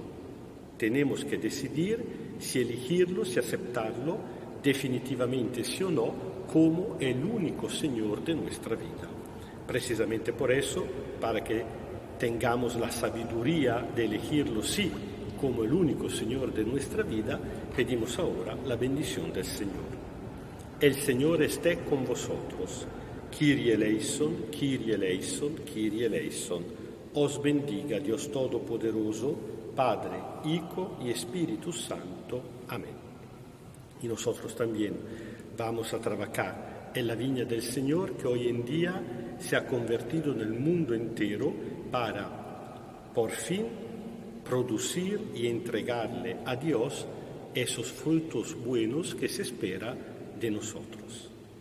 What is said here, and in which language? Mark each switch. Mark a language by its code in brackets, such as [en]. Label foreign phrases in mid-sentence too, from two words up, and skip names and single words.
[es] Tenemos que decidir si elegirlo, si aceptarlo definitivamente, sí o no, como el único Señor de nuestra vida. Precisamente por eso, para que tengamos la sabiduría de elegirlo sí como el único Señor de nuestra vida, pedimos ahora la bendición del Señor. El Señor esté con vosotros. [el] Kyrie eleison, Kyrie eleison, Kyrie eleison. [es] Os bendiga Dios Todopoderoso, Padre, Hijo y Espíritu Santo. Amén. Y nosotros también vamos a trabajar en la viña del Señor, que hoy en día se ha convertido en el mundo entero para, por fin, producir y entregarle a Dios esos frutos buenos que se espera de nosotros.